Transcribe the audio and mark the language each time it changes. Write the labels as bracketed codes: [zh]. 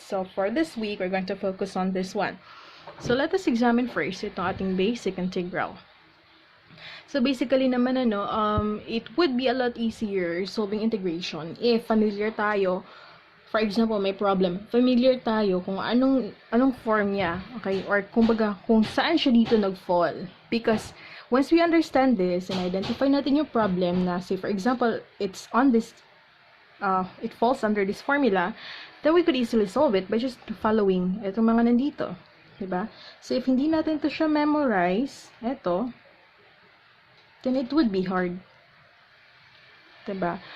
[en] So for this week we're going to focus on this one. So let us examine first [tl] itong ating [en] basic integral. So basically naman it would be a lot easier solving integration if familiar tayo. For example, [tl] may problem, familiar tayo kung anong form niya, okay? Or kumbaga kung saan siya dito nag-fall. [en] Because once we understand this and identify natin yung problem na, say for example, it's on this it falls under this formula, then we could easily solve it by just following [tl] itong mga nandito, diba? [en] So if [tl] hindi natin to siya [en] memorize, then it would be hard, diba?